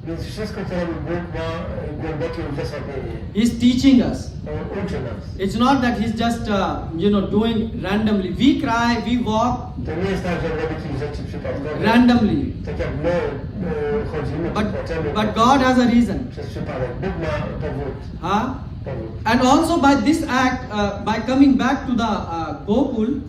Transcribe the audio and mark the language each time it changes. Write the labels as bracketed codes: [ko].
[pl] Więc wszystko, co robi Bóg, ma głębokie uzasadnienie. [en] He's teaching us. [pl] On uczy nas. [en] It's not that he's just, doing randomly. We cry, we walk [pl] To nie jest tak, że robi jakieś rzeczy przypadkowe. [en] randomly. [pl] Tak jak my chodzimy, czy płaczemy [en] But God has a reason. [pl] przez przypadek. Bóg ma powód. Powód. [en] And also by this act, by coming back to the Gokul,